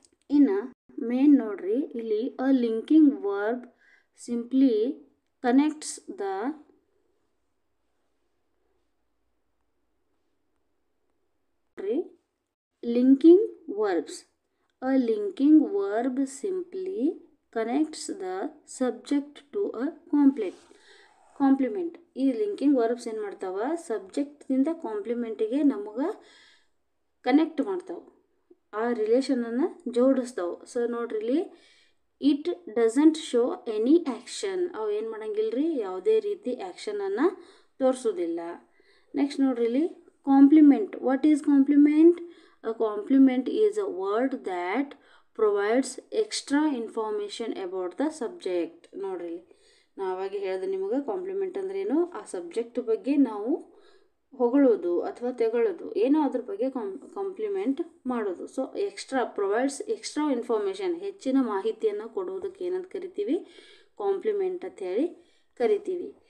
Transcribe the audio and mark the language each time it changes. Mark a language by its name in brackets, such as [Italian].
[Kannada] ಇನ್ನು ಮೇನ್ ನೋಡ್ರಿ, ಇಲ್ಲಿ [English] A linking verb simply connects the linking verbs. A linking verb simply connects the subject to a complement. [Kannada] ಈ linking verbs ಏನು ಮಾಡ್ತಾವ, ಸಬ್ಜೆಕ್ಟ್ದಿಂದ ಕಾಂಪ್ಲಿಮೆಂಟಿಗೆ ನಮಗೆ ಕನೆಕ್ಟ್ ಮಾಡ್ತಾವೆ, ಆ ರಿಲೇಷನನ್ನು ಜೋಡಿಸ್ತಾವೆ. [English] so [Kannada] ನೋಡ್ರಿ ಇಲ್ಲಿ, [English] It doesn't show any action. [Kannada] ಅವು ಏನು ಮಾಡಂಗಿಲ್ಲ ರೀ, ಯಾವುದೇ ರೀತಿ ಆ್ಯಕ್ಷನನ್ನು ತೋರಿಸೋದಿಲ್ಲ. [English] next [Kannada] ನೋಡ್ರಿ ಇಲ್ಲಿ, [English] Complement. What is complement? A compliment is a word that provides extra information about the subject. [Kannada] ನೋಡ್ರಿ, ನಾವಾಗಿ ಹೇಳಿದೆ ನಿಮಗೆ ಕಾಂಪ್ಲಿಮೆಂಟ್ ಅಂದ್ರೇನು, ಆ ಸಬ್ಜೆಕ್ಟ್ ಬಗ್ಗೆ ನಾವು ಹೊಗಳೋದು ಅಥವಾ ತೆಗಳೋದು, ಏನೋ ಅದ್ರ ಬಗ್ಗೆ ಕಾಂಪ್ಲಿಮೆಂಟ್ ಮಾಡೋದು. [English] so provides extra information, [Kannada] ಹೆಚ್ಚಿನ ಮಾಹಿತಿಯನ್ನು ಕೊಡುವುದಕ್ಕೆ ಏನಂತ ಕರಿತೀವಿ, ಕಾಂಪ್ಲಿಮೆಂಟ್ ಅಂತ ಹೇಳಿ ಕರಿತೀವಿ.